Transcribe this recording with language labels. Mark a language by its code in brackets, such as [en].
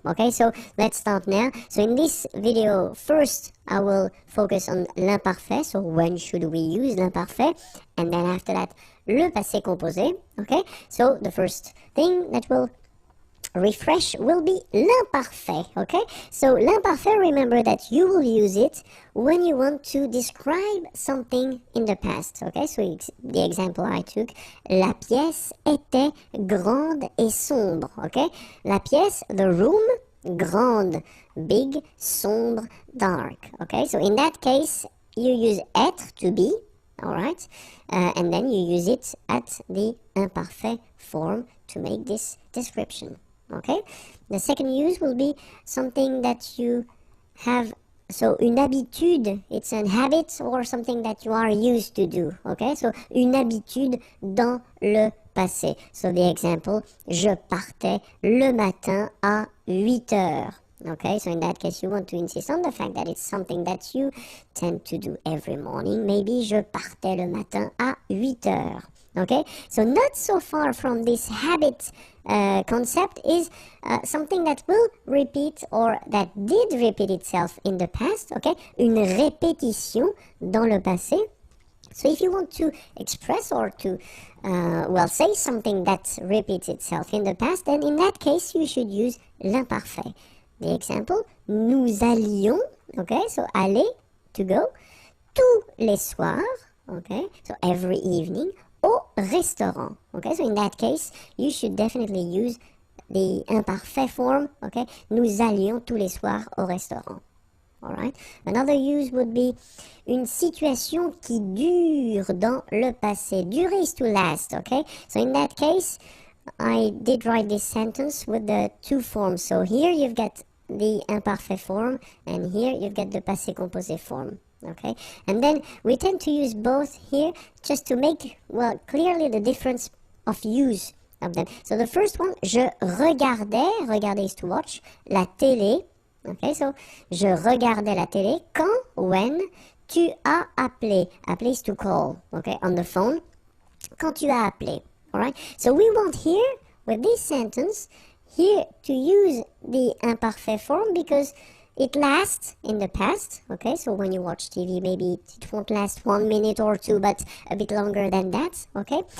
[en] Okay, so let's start now. So in this video, first I will focus on l'imparfait, so when should we use l'imparfait, and then after that le passé composé. Okay, so the first thing that will refresh will be l'imparfait, okay? So l'imparfait, remember that you will use it when you want to describe something in the past, okay? So the example I took, la pièce était grande et sombre, okay? La pièce, the room, grande, big, sombre, dark, okay? So in that case, you use être to be, alright? And then you use it at the imparfait form to make this description. Okay, the second use will be something that you have, so une habitude, it's an habit or something that you are used to do. [fr] Okay, so une habitude dans le passé. So the example, je partais le matin à 8 heures. [en] Okay, so in that case you want to insist on the fact that it's something that you tend to do every morning. [fr] Maybe je partais le matin à 8 heures. [en] Okay, so not so far from this habit concept is something that will repeat or that did repeat itself in the past. [fr] Okay, une répétition dans le passé. [en] So if you want to express or to, well, say something that repeats itself in the past, then in that case you should use l'imparfait. The example, nous allions, okay, so aller, to go, tous les soirs, okay, so every evening, au restaurant, okay, so in that case, you should definitely use the imparfait form, okay, nous allions tous les soirs au restaurant, alright. Another use would be une situation qui dure dans le passé, durer is to last, okay, so in that case, I did write this sentence with the two forms, so here you've got the imparfait form, and here you've got the passé composé form. Okay, and then we tend to use both here just to make, well, clearly the difference of use of them. So the first one, je regardais, regarder is to watch, la télé, [fr] Okay, so je regardais la télé quand, when, tu as appelé. [en] Appeler is to call, okay, on the phone. Quand tu as appelé, alright? So we want here, with this sentence, here to use the imparfait form because it lasts in the past, okay? So when you watch TV, maybe it won't last 1 minute or two, but a bit longer than that, okay?